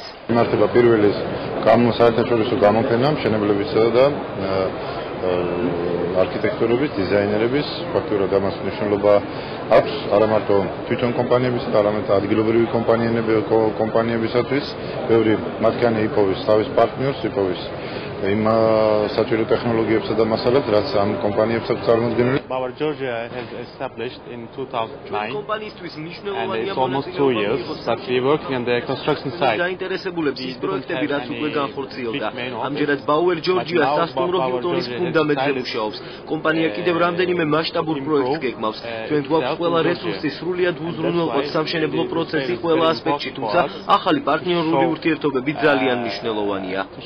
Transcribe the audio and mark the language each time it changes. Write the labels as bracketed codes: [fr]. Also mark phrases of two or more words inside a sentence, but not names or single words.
[ka] იმართება პირველი საერთაშორისო გამოფენა მშენებლებისა და არქიტექტურების, დიზაინერების, ფაქტურად ამას მნიშვნელობა აქვს არა მარტო თვითონ კომპანიების, არამედ ადგილობრივი კომპანიებისათვის. ბევრი მათგანი იპოვის თავის პარტნიორს, იპოვის იმ საჭირო ტექნოლოგიებსა და მასალებს, რაც ამ კომპანიებს აქვს წარმოდგენილი. [en] Our Georgia has established in 2009 and it's almost 2 years that we working on the construction site. [ka] დაინტერესებულებს ის პროექტები, რაც უკვე განხორციელდა. ამჯერად Bauer Georgia სასტუმრო ჰილტონის ფუნდამენტზე მუშაობს. კომპანია კიდევ რამდენიმე მასშტაბურ პროექტს გეგმავს. ჩვენ გვაქვს ყველა რესურსი სრულიად უზრუნველყოთ სამშენებლო პროცესი ყველა ასპექტში, თუმცა ახალი პარტნიორული ურთიერთობები ძალიან მნიშვნელოვანია.